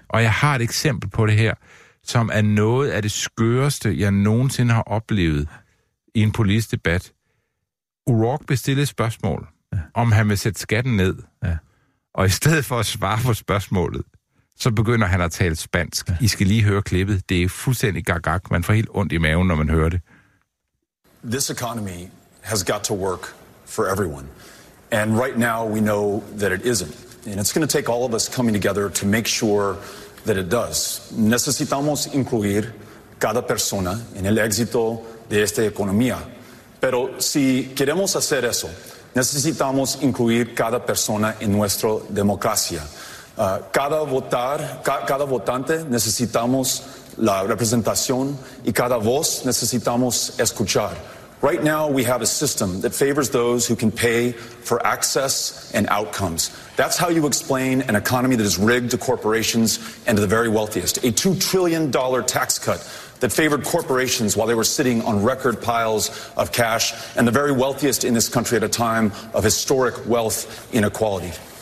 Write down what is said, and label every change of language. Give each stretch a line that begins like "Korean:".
Danish: Og jeg har et eksempel på det her, som er noget af det skøreste, jeg nogensinde har oplevet i en politisk debat. O'Rourke bestillede et spørgsmål, om han vil sætte skatten ned, og i stedet for at svare på spørgsmålet, så begynder han at tale spansk. I skal lige høre klippet. Det er fuldstændig gagag. Man får helt ondt i maven, når man hører det.
English: This economy has got to work for everyone. And right now we know that it isn't. And it's going to take all of us coming together to make sure that it does.
Spanish: Necesitamos incluir cada persona en el éxito de esta economía. Pero si queremos hacer eso, necesitamos incluir cada persona en nuestra democracia. Cada votante necesitamos la representación y cada voz necesitamos escuchar.
English: Right now we have a system that favors those who can pay for access and outcomes. That's how you explain an economy that is rigged to corporations and to the very wealthiest. A $2 trillion tax cut that favored corporations while they were sitting on record piles of cash and the very wealthiest in this country at a time of historic wealth inequality.